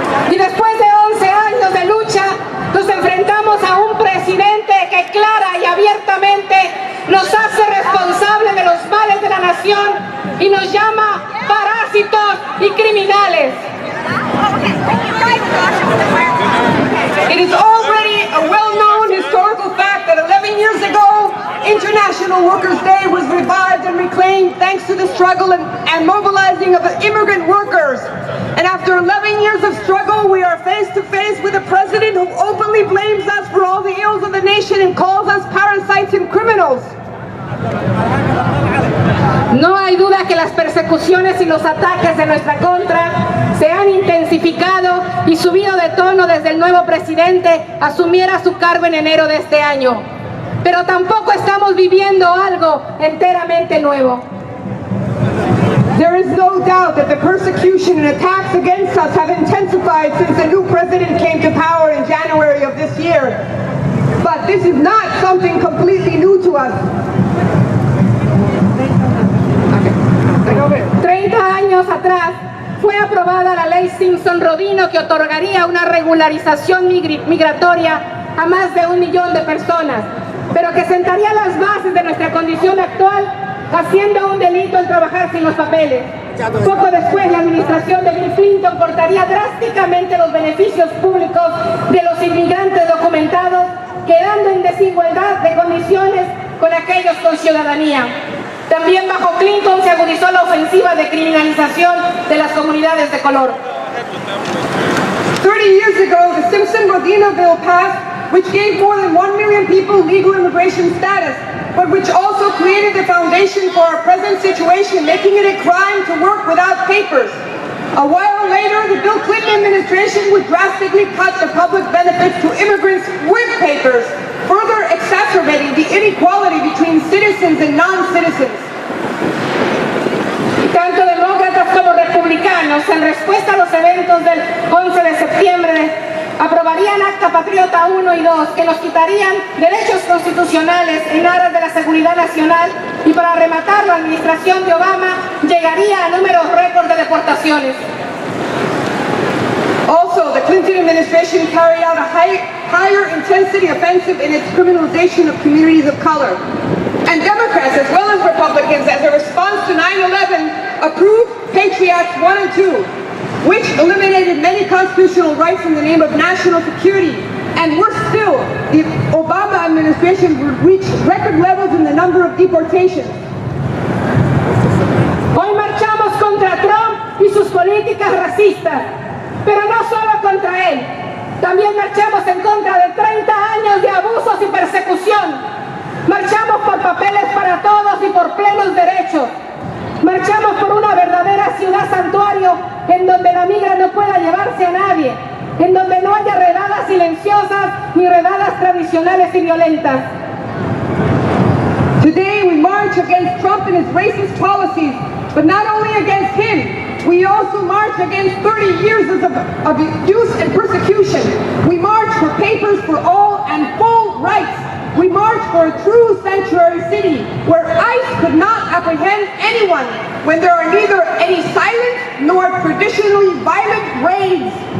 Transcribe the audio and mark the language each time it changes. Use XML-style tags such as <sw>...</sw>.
<es>Y después de 11 años de lucha, nos enfrentamos a un presidente que clara y abiertamente nos hace responsables de los males de la nación y nos llama parásitos y criminales.</es> <en>It is already a well-known historical fact that 11 years ago, International Workers' Day was revived and reclaimed thanks to the struggle and mobilizing of the immigrant workers. And after 11 years of struggle, we are face to face with a president who openly blames us for all the ills of the nation and calls us parasites and criminals.</en> <es>No hay duda que las persecuciones y los ataques en nuestra contra se han intensificado y subido de tono desde el nuevo presidente asumiera su cargo en enero de este año. Pero tampoco estamos viviendo algo enteramente nuevo.</es> <en>There is no doubt that the persecution and attacks against us have intensified since the new president came to power in January of this year. But this is not something completely new to us.</en> <es>30 años atrás fue aprobada la ley Simpson-Rodino que otorgaría una regularización migratoria a más de 1 millón de personas, pero que sentaría las bases de nuestra condición actual, haciendo un delito el trabajar sin los papeles. Poco después, la administración de Bill Clinton cortaría drásticamente los beneficios públicos de los inmigrantes documentados, quedando en desigualdad de condiciones con aquellos con ciudadanía. También bajo Clinton se agudizó la ofensiva de criminalización de las comunidades de color.</es> <en>30 years ago, the Simpson-Rodino bill passed, which gave more than 1 million people legal immigration status, but which also created the foundation for our present situation, making it a crime to work without papers. A while later, the Bill Clinton administration would drastically cut the public benefits to immigrants with papers, further exacerbating the inequality between citizens and non-citizens.</en> <es>Tanto demócratas como republicanos, en respuesta a los eventos del 11 de septiembre, aprobarían Acta Patriota 1 y 2, que nos quitarían derechos constitucionales en aras de la seguridad nacional, y para rematar, la administración de Obama llegaría a números récord de deportaciones.</es> <en>Also, the Clinton administration carried out a higher intensity offensive in its criminalization of communities of color. And Democrats, as well as Republicans, as a response to 9/11, approved Patriot Acts 1 and 2, which eliminated many constitutional rights in the name of national security. And worse still, the Obama administration reached record levels in the number of deportations.</en> <es>Hoy marchamos contra Trump y sus políticas racistas, pero no solo contra él. También marchamos en contra de 30 años de abusos y persecución. Marchamos por papeles para todos y por plenos derechos. Marchamos por una verdadera ciudad santuario en donde la migra no pueda llevarse a nadie, en donde no haya redadas silenciosas masivas ni redadas tradicionales y violentas.</es> <en>Today we march against Trump and his racist policies, but not only against him, we also march against 30 years of abuse and persecution. We march for papers for all and full rights. We march for a true sanctuary city where ICE could not apprehend anyone when there are neither any silent nor traditionally violent raids.</en>